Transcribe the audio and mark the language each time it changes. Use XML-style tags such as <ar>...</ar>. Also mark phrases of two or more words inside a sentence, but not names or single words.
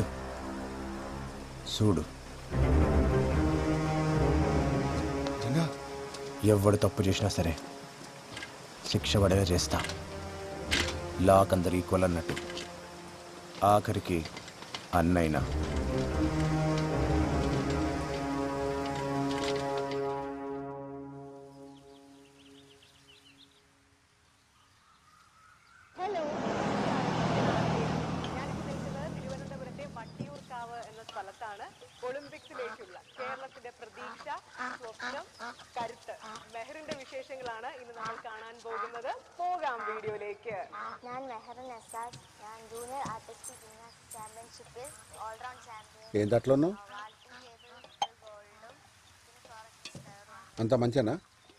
<te>చూడు, ఎవడు తప్పు చేసినా సరే శిక్ష పడేలా చేస్తా. లాక్ అందరు ఈక్వల్ అన్నట్టు. ఆఖరికి అన్నైనా.</te> <ml>തിരുവനന്തപുരത്തെ വട്ടിയൂർക്കാവ് എന്ന സ്ഥലത്താണ് ഒളിമ്പിക്സിലേക്കുള്ള കേരളത്തിന്റെ പ്രതീക്ഷ, സ്വപ്നം, കരുത്ത് മെഹറിന്റെ വിശേഷങ്ങളാണ് ഇന്ന് നമ്മൾ കാണാൻ പോകുന്നത്. പോകാം വീഡിയോയിലേക്ക്. ഞാൻ മെഹർ നസാസ്. ഞാൻ</ml> <en>junior artistic gymnastic</en> <ml>ചാമ്പ്യൻഷിപ്പിൽ</ml> <en>all-round champion.</en> <te>ఏంటి అట్లా ఉన్నావు? అంత మంచినా?</te>